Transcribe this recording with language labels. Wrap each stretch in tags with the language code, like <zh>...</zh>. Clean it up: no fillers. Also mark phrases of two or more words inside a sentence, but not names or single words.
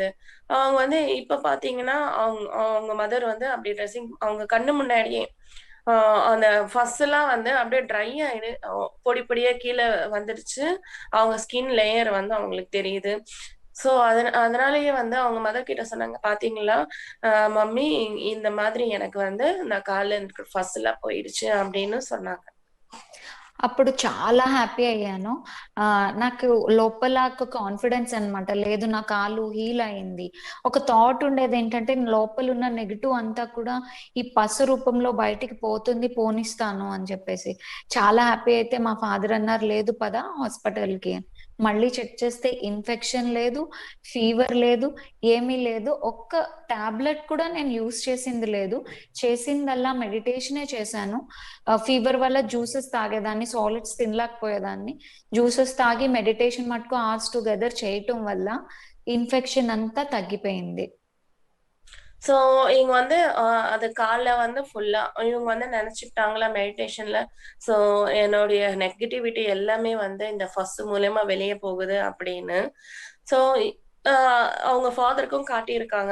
<ta>அவங்க வந்து இப்ப பார்த்தீங்கன்னா, அவங்க மதர் வந்து அப்படி ட்ரெஸ்ஸிங் அவங்க கண்ணு முன்னாடியே ஆ அந்த ஃபஸ்ஸெல்லாம் வந்து அப்படியே ட்ரை ஆயிடு பொடி பொடியா கீழ வந்துருச்சு. அவங்க</ta> <en>skin layer</en> <ta>வந்து அவங்களுக்கு தெரியுது. ஸோ அதனாலேயே வந்து அவங்க மதர் கிட்ட சொன்னாங்க, "பாத்தீங்களா, மம்மி இந்த மாதிரி எனக்கு வந்து நான் கால்ல எனக்கு ஃபஸ்ஸெல்லாம் போயிடுச்சு" அப்படின்னு சொன்னாங்க.</ta> <te>అప్పుడు చాలా హ్యాపీ అయ్యాను. నాకు లోపల ఒక కాన్ఫిడెన్స్ అనమాట. లేదు నా కాలు హీల్ అయింది. ఒక థాట్ ఉండేదేంటంటే లోపలున్న నెగెటివ్ అంతా కూడా ఈ పసు రూపంలో బయటికి పోతుంది, పోనిస్తాను అని చెప్పేసి. చాలా హ్యాపీ అయితే మా ఫాదర్ అన్నారు, "లేదు పద హాస్పిటల్‌కి." మళ్ళీ చెక్ చేస్తే ఇన్ఫెక్షన్ లేదు, ఫీవర్ లేదు, ఏమీ లేదు. ఒక్క టాబ్లెట్ కూడా నేను యూజ్ చేసింది లేదు. చేసిందల్లా మెడిటేషనే చేశాను. ఫీవర్ వల్ల జ్యూసెస్ తాగేదాన్ని, సాలిడ్స్ తినలేకపోయేదాన్ని. జ్యూసెస్ తాగి మెడిటేషన్ మటుకు</te> <en>hours together</en> <te>చేయటం వల్ల ఇన్ఫెక్షన్ అంతా తగ్గిపోయింది.</te> <ta>ஸோ இவங்க வந்து அது காலைல வந்து ஃபுல்லா இவங்க வந்து நெனச்சுக்கிட்டாங்களா மெடிடேஷன்ல, ஸோ என்னுடைய நெகட்டிவிட்டி எல்லாமே வந்து இந்த ஃபர்ஸ்ட் மூலியமா வெளிய போகுது அப்படின்னு. ஸோ அ அவங்க ஃபாதருக்கும் காட்டியிருக்காங்க.</ta>